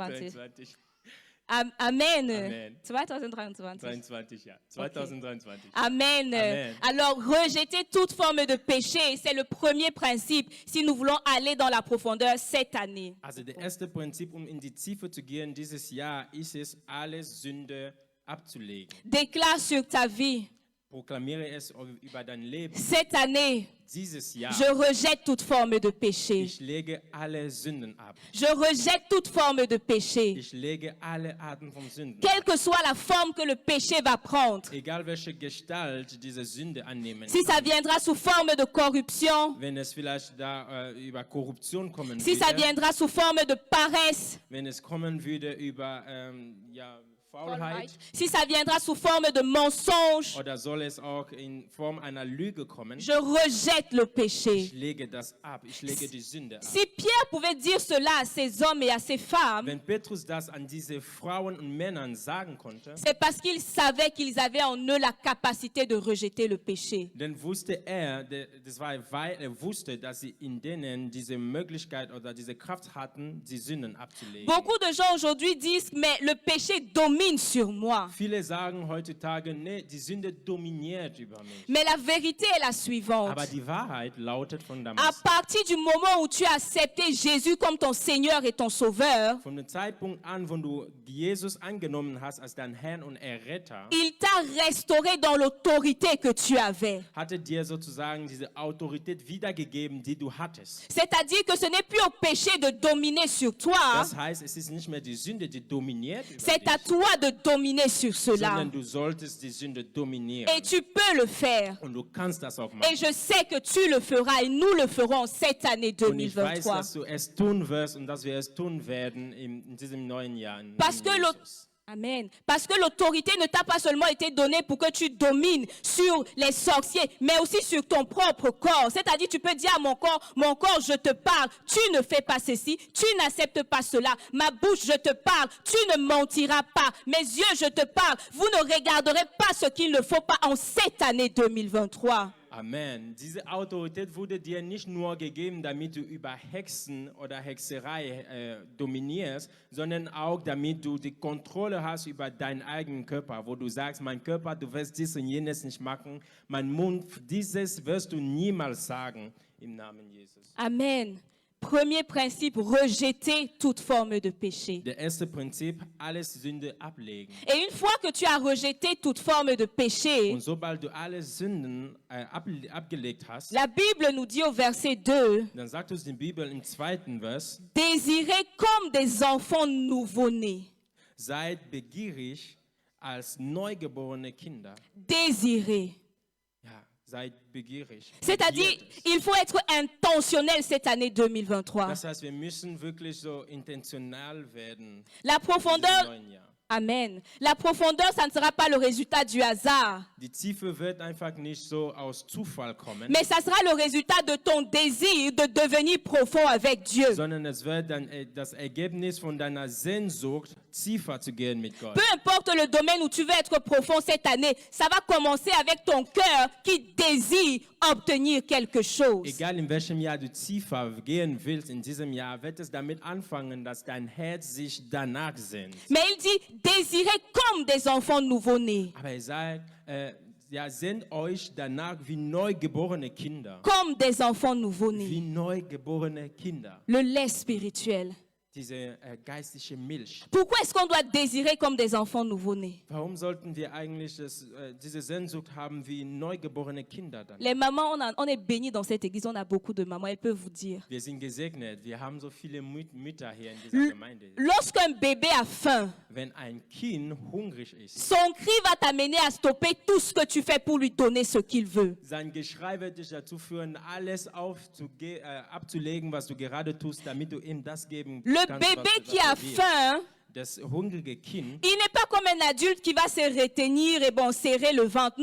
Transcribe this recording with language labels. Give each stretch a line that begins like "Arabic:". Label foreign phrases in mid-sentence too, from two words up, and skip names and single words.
German: 23. Amen. Amen. 2023. 23, ja. 2023. Amen. Amen.
French: Alors, rejeter toute forme de péché, c'est le premier principe si nous voulons aller dans la profondeur cette année.
German: Also der erste Prinzip, um in die Tiefe zu gehen dieses Jahr, ist es, alles Sünde abzulegen.
French: Déclare sur ta vie,
German: Proklamiere es über dein Leben.
French: cette année,
German: Dieses Jahr,
French: je rejette toute forme de péché.
German: ich lege alle Sünden ab.
French: Je rejette toute forme de péché.
German: Ich lege alle Arten von Sünden
French: Quelle
German: ab.
French: que soit la forme que le péché va prendre.
German: Egal welche Gestalt diese Sünde annehmen
French: Si ça
German: kann.
French: viendra sous forme de corruption,
German: Wenn es vielleicht da über Korruption kommen
French: si ça
German: würde,
French: viendra sous forme de paresse,
German: wenn es kommen würde über Faulheit,
French: si ça viendra sous forme de mensonge,
German: oder soll es auch in Form einer Lüge kommen,
French: je rejette le
German: ich
French: péché.
German: lege das ab, ich lege die Sünde ab.
French: Si Pierre pouvait dire cela à ces hommes et à ces femmes,
German: Wenn Petrus das an diese Frauen und Männern sagen konnte,
French: c'est parce qu'il savait qu'ils avaient en eux la capacité de rejeter le péché.
German: dann wusste das war, weil er wusste, dass sie in denen diese Möglichkeit oder diese Kraft hatten, die Sünden abzulegen.
French: Beaucoup de gens aujourd'hui disent, mais le péché domine sur moi.
German: Viele sagen heutzutage, nee, die Sünde dominiert über mich.
French: Mais la vérité est la suivante.
German: Aber die Wahrheit lautet von
French: À
German: damals.
French: partir du moment où tu as accepté Jésus comme ton Seigneur et ton Sauveur,
German: Von dem Zeitpunkt an, wo du Jesus angenommen hast als dein Herrn und Erretter,
French: il t'a restauré dans l'autorité que tu avais.
German: hatte dir sozusagen diese Autorität wiedergegeben, die du hattest.
French: C'est-à-dire que ce n'est plus au péché de dominer sur toi,
German: Das heißt, es ist nicht mehr die Sünde, die dominiert über
French: c'est à
German: dich,
French: toi de dominer sur cela.
German: sondern du solltest die Sünde dominieren.
French: Et tu peux le faire.
German: Und du kannst das auch
French: Et
German: machen.
French: je sais que tu le feras et nous le ferons cette année Und ich weiß, 2023.
German: dass du es tun wirst und dass wir es tun werden in diesem neuen Jahr. im
French: Parce
German: Namen
French: que
German: Jesus. Amen.
French: Parce que l'autorité ne t'a pas seulement été donnée pour que tu domines sur les sorciers, mais aussi sur ton propre corps. C'est-à-dire, tu peux dire à mon corps, je te parle, tu ne fais pas ceci, tu n'acceptes pas cela. Ma bouche, je te parle, tu ne mentiras pas. Mes yeux, je te parle, vous ne regarderez pas ce qu'il ne faut pas en cette année 2023. Amen.
German: Diese Autorität wurde dir nicht nur gegeben, damit du über Hexen oder Hexerei dominierst, sondern auch, damit du die Kontrolle hast über deinen eigenen Körper, wo du sagst, mein Körper, du wirst dies und jenes nicht machen, mein Mund, dieses wirst du niemals sagen, im Namen Jesus. Amen.
French: Premier principe, rejeter toute forme de péché.
German: Der erste Prinzip, alles Sünde ablegen.
French: Et une fois que tu as rejeté toute forme de péché,
German: Und sobald du alle Sünden abgelegt hast,
French: la Bible nous dit au verset 2,
German: dann sagt uns die Bibel im zweiten Vers,
French: désirez comme des enfants nouveau-nés.
German: seid begierig als neugeborene Kinder.
French: Désirez.
German: Ja, seid begierig.
French: C'est-à-dire,
German: Begiert es.
French: il faut être intentionnel cette année 2023.
German: Das heißt, wir müssen wirklich so intentional werden
French: La
German: in diesem
French: profondeur,
German: neuen Jahr.
French: amen. La profondeur, ça ne sera pas le résultat du hasard,
German: Die Tiefe wird einfach nicht so aus Zufall kommen,
French: mais ça sera le résultat de ton désir de devenir profond avec Dieu.
German: sondern es wird dann das Ergebnis von deiner Sehnsucht, tiefer zu gehen mit Gott.
French: Peu importe le domaine où tu veux être profond cette année, ça va commencer avec ton cœur qui désire obtenir quelque chose.
German: Egal in welchem Jahr du tiefer gehen willst, in diesem Jahr wird es damit anfangen, dass dein Herz sich danach sehnt.
French: Mais il dit, désirez comme des enfants nouveau-nés.
German: Aber ihr sagt, ja, sehnt euch danach wie neugeborene Kinder.
French: Comme des enfants
German: Wie
French: nouveau-nés.
German: neugeborene Kinder.
French: Le lait spirituel.
German: Diese geistliche Milch.
French: Pourquoi est-ce qu'on doit désirer comme des enfants nouveau-nés?
German: Warum sollten wir eigentlich diese Sehnsucht haben wie neugeborene Kinder dann?
French: Les mamans, on est bénis dans cette église, on a beaucoup de mamans, elles peuvent vous dire.
German: Wir sind gesegnet, wir haben so viele Mütter hier in dieser Gemeinde.
French: Lorsqu'un bébé a faim,
German: Wenn ein Kind hungrig ist,
French: son cri va t'amener à stopper tout ce que tu fais pour lui donner ce qu'il veut.
German: sein Geschrei wird dich dazu führen, alles abzulegen, was du gerade tust, damit du ihm das geben
French: Le
German: kannst,
French: bébé
German: was
French: qui a
German: er will.
French: faim,
German: Das hungrige Kind,
French: il n'est pas comme un adulte qui va se retenir et bon, serrer le ventre.